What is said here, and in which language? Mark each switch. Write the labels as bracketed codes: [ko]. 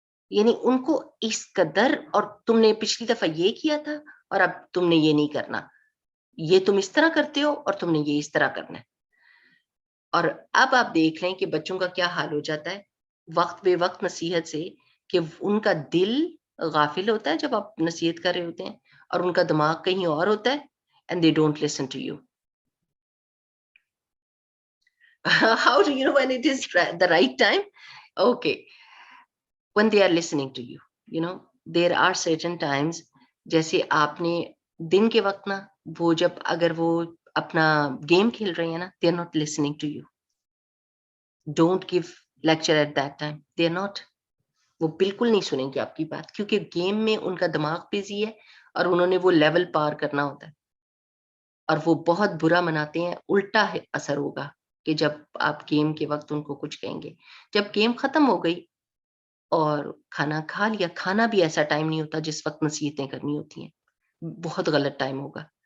[ur] یعنی ان کو اس قدر، اور تم نے پچھلی دفعہ یہ کیا تھا اور اب تم نے یہ نہیں کرنا، یہ تم اس طرح کرتے ہو اور تم نے یہ اس طرح کرنا ہے. اور اب آپ دیکھ لیں کہ بچوں کا کیا حال ہو جاتا ہے وقت بے وقت نصیحت سے، کہ ان کا دل غافل ہوتا ہے جب آپ نصیحت کر رہے ہوتے ہیں، اور ان کا دماغ کہیں اور ہوتا ہے. [en] and they don't listen to you. How do you know when it is the right time? Okay, when they are listening to you, there are certain times. [ur] جیسے آپ نے دن کے وقت نا، وہ جب اگر وہ اپنا گیم کھیل رہے ہیں نا، [en] they are not listening to you. Don't give lecture at that time. They are not. [ur] وہ بالکل نہیں سنیں گے آپ کی بات، کیونکہ گیم میں ان کا دماغ بزی ہے اور انہوں نے وہ لیول پار کرنا ہوتا ہے، اور وہ بہت برا مناتے ہیں. الٹا اثر ہوگا کہ جب آپ گیم کے وقت ان کو کچھ کہیں گے. جب گیم ختم ہو گئی اور کھانا کھا لیا، کھانا بھی ایسا ٹائم نہیں ہوتا جس وقت نصیحتیں کرنی ہوتی ہیں، بہت غلط ٹائم ہوگا.